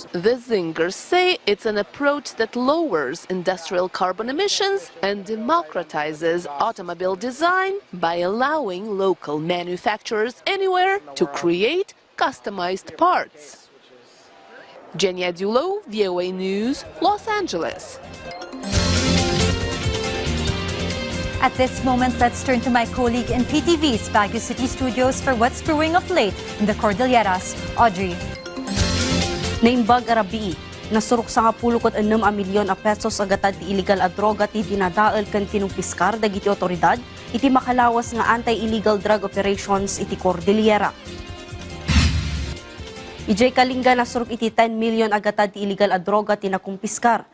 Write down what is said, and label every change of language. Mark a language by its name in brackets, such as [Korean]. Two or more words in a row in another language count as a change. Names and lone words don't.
[English] The Zingers say it's an approach that lowers industrial carbon emissions and democratizes automobile design by allowing local manufacturers anywhere to create customized parts. Jenia Dulo, VOA News, Los Angeles. At this moment, let's turn to my colleague in PTV's Baguio City studios for what's brewing of late in the Cordilleras. Audrey. [Iloko] Naimbag arabi, nasurok sa 16 milyon a pesos agatad ti illegal a droga ti dinadaal kan kinumpiskar dagiti otoridad iti makalawas nga [English] anti-illegal drug operations [Iloko] iti Cordillera. Ijay kalingga nasurok iti 10 milyon agatad ti illegal a droga ti nakumpiskar.